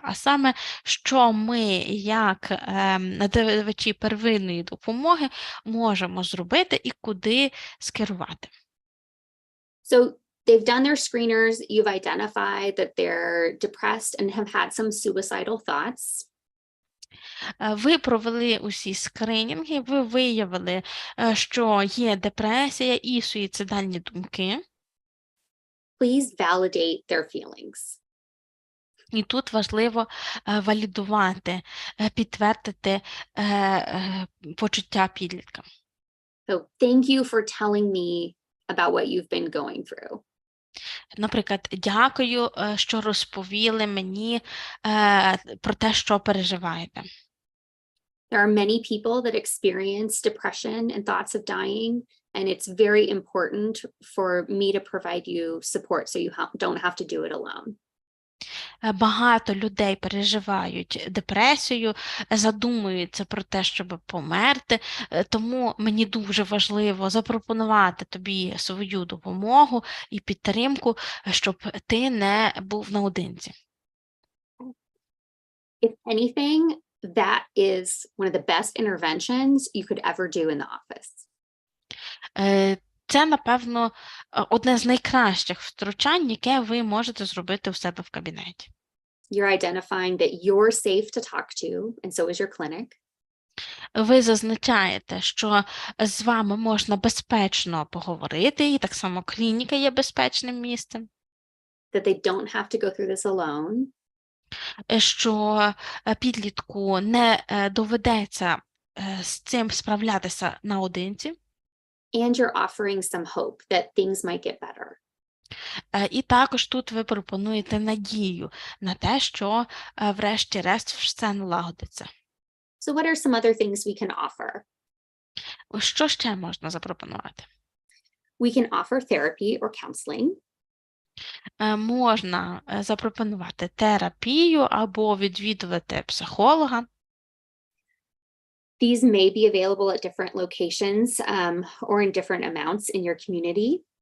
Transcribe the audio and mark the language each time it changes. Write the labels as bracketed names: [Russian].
[Ukrainian] А саме, що ми, як надавачі первинної допомоги, можемо зробити і куди скерувати. [English] So they've done their screeners, you've identified that they're depressed and have had some suicidal thoughts. [Ukrainian] Ви провели усі скринінги, ви виявили, що є депресія і суїцидальні думки. [English] Please validate their feelings. [Ukrainian] І тут важливо валідувати, підтвердити почуття підлітка. [English] So thank you for telling me about what you've been going through. [Ukrainian] Наприклад, дякую, що розповіли мені про те, що переживаєте. [English] There are many people that experience depression and thoughts of dying, and it's very important for me to provide you support so you don't have to do it alone. [Ukrainian] Багато людей переживають депресію, задумуються про те, щоб померти, тому мені дуже важливо запропонувати тобі свою допомогу і підтримку, щоб ти не був наодинці. [English] If anything, that is one of the best interventions you could ever do in the office. [Ukrainian] Це, напевно, одне з найкращих втручань, яке ви можете зробити у себе в кабінеті. [English] You're identifying that you're safe to talk to, and so is your clinic. [Ukrainian] Ви зазначаєте, що з вами можна безпечно поговорити, і так само клініка є безпечним місцем. [English] That they don't have to go through this alone. [Ukrainian] Що підлітку не доведеться з цим справлятися наодинці. [English] And you're offering some hope that things might get better. [Ukrainian] І також тут ви пропонуєте надію на те, що врешті-решт все налагодиться. [English] So what are some other things we can offer? [Ukrainian] Що ще можна запропонувати? [English] We can offer therapy or counseling. [Ukrainian] Можна запропонувати терапію або відвідувати психолога. [English] These may be available at different locations or in different amounts in your community.